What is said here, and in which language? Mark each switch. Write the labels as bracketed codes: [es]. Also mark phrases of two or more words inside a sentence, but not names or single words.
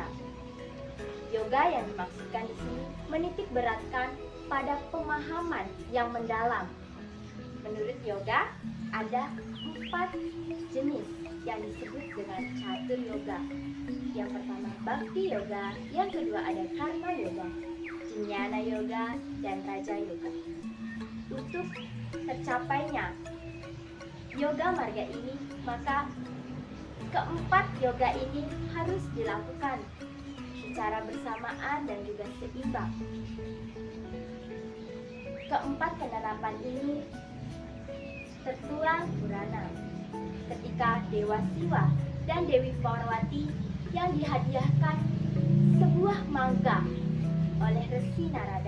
[id] Yoga yang dimaksudkan di sini menitik beratkan pada pemahaman yang mendalam. Menurut yoga, ada 4 jenis yang disebut dengan catur yoga. Yang pertama bhakti yoga, yang kedua ada karma yoga, jnana yoga, dan raja yoga. Untuk tercapainya yoga marga ini, maka keempat yoga ini harus dilakukan secara bersamaan dan juga seimbang. Keempat penerapan ini tertuang Purana ketika Dewa Siwa dan Dewi Parwati yang dihadiahkan sebuah mangga oleh Resi Narada.